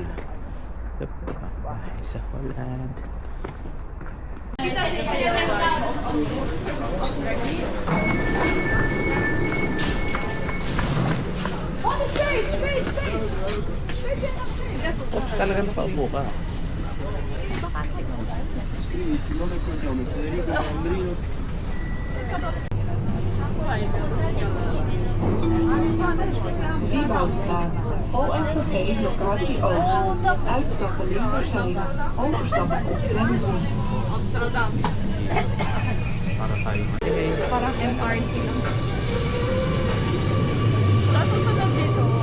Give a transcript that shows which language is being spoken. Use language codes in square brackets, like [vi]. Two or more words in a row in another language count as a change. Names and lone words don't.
[tl] Ito po. Bahay sa Holland. Talaga nakaupo ka. [nl] Vibo-staat. ONVP locatie Oost. Uitstappen linkerzijde. Overstappen op tram 3. Amsterdam. [tl] Para tayo Parang MRT lang. Sa susunod dito,